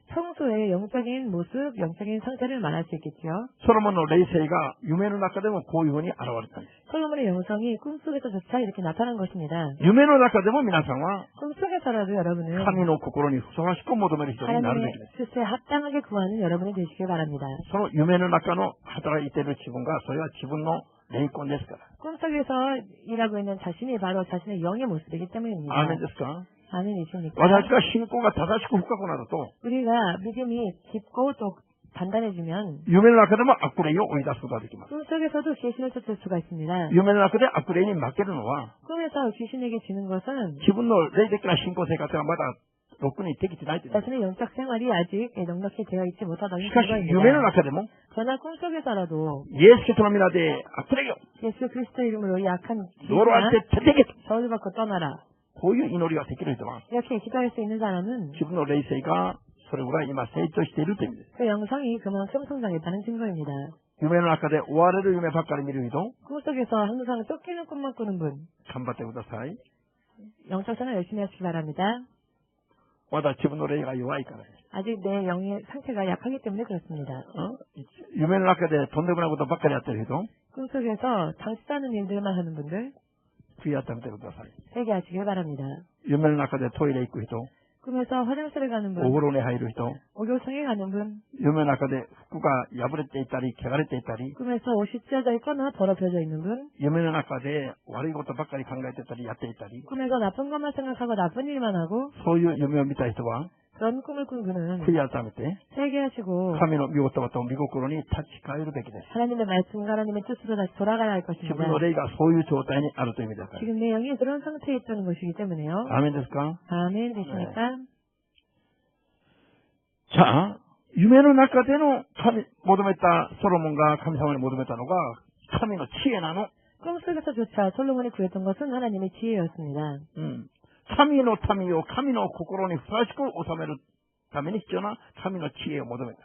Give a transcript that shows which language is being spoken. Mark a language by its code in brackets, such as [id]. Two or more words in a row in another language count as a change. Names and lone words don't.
[ko] 평소의 영적인 모습, 영적인 상태를 말할 수 있겠죠. [ja] ソロモンの霊性が夢の中でもこういうふうに現れたんです。 [ko] 솔로몬의 영성이 꿈속에서조차 이렇게 나타난 것입니다. [ja] 夢の中でも皆さんは [ko] 꿈속에서라도 여러분은 [ja] 神の心にふさわしく求める人になるべ [ko] 하나님의 [ja] きです。 [ko] 뜻에 합당하게 구하는 여러분이 되시길 바랍니다. [ja] その夢の中の働いている自分が、それは自分の霊魂ですから。 [ko] 꿈속에서 일하고 있는 자신이 바로 자신의 영의 모습이기 때문입니다. [ja] アーメンですか。 [ko] 아멘이십니까? [ja] 私が信仰が正しく深くなると、 [ko] 우리가 믿음이 깊고 또 단단해지면 [ja] 夢の中でも悪霊を追い出すことができます。 [ko] 꿈속에서도 귀신을 쫓을 수가 있습니다. [ja] 夢の中で悪霊に負けるのは [ko] 꿈에서 귀신에게 지는 것은 [ja] 自分の霊的な信仰生活がまだろくにできてないということ。 [ko] 자신의 영적 생활이 아직 넉넉히 되어 있지 못하다는 [ja] しかし夢の [ko] 증거입니다. [ja] 中でも [ko] 그러나 꿈속에서라도 [ja] イエス・キリストの皆で悪霊よ [ko] 예수 그리스도 이름으로 약한 [ja] 道路あっ [ko] 귀신아 [ja] て出てけと [ko] 저주 받고 떠나라. [ja] こういう祈りができる人は [ko] 이렇게 기도할 수 있는 사람은 [ja] 自分の霊性がそれぐらい今成長しているという意味です。 [ko] 그 영성이 그만큼 성장했다는 증거입니다. [ja] 夢の中で追われる夢ばっかり見る人 [ko] 꿈속에서 항상 쫓기는 꿈만 꾸는 분, [ja] 頑張ってください。 [ko] 영적 생활 열심히 하시기 바랍니다. [ja] まだ自分の霊が弱いからです。 [ko] 아직 내 영의 상태가 약하기 때문에 그렇습니다. [ja] 夢の中でとんでもないことばっかりやってる人 [ko] 꿈속에서 당치 않은 일들만 하는 분들 [ja] 悔い改めてください。 [ko] 회개하시길 바랍니다. [ja] 夢の中でトイレ行く人 [ko] 꿈에서 화장실에 가는 [ja] お [ko] 분, [ja] 風呂に入る人 [ko] 목욕탕에 가는 분, [ja] 夢の中で服が破れていたり汚れていたり [ko] 꿈에서 옷이 찢어져 있거나 더럽혀져 있는 분, [ja] 夢の中で悪いことばっかり考えてたりやっていたり [ko] 꿈에서 나쁜 것만 생각하고 나쁜 일만 하고 [ja] そういう夢を見た人は [ko] 그런 꿈을 꾼 그는 [ja] 悔い改めて [ko] 회개하시고 [ja] 神の御言葉と御心に立ち返るべきです。 [ko] 하나님의 말씀과 하나님의 뜻으로 다시 돌아가야 할 [ja] 自 [ko] 것입니다. [ja] 分の霊がそういう状態にあるという意味ですから。 [ko] 지금 내 영이 그런 상태에 있다는 것이기 때문에요. [ja] アーメンですか？ [ko] 아멘 되십니까? [ja] じゃあ、夢の中での求めた、ソロモンが神様に求めたのが、神の知恵なの。 [ko] 꿈속에서조차 솔로몬이 구했던 것은 하나님의 지혜였습니다. [ja] 神の民を神の心にふさわしく収めるために必要な神の知恵を求めた。